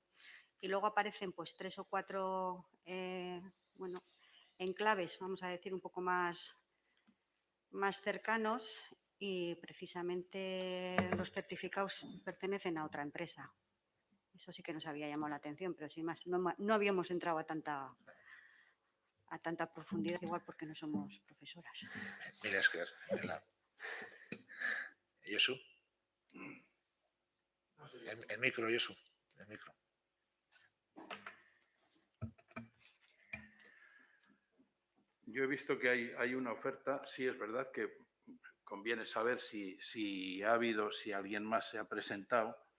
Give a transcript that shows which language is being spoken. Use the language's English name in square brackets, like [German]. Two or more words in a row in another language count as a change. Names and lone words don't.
[Spanish] Y luego aparecen pues 3 o 4, bueno, enclaves, vamos a decir, un poco más cercanos y precisamente los certificados pertenecen a otra empresa. Eso sí que nos había llamado la atención, pero sin más, no habíamos entrado a tanta profundidad, igual porque no somos profesoras. [Basque] Mila esker. Josu. [Spanish] El micro, Josu. El micro. Yo he visto que hay una oferta. Sí, es verdad que conviene saber si ha habido, si alguien más se ha presentado.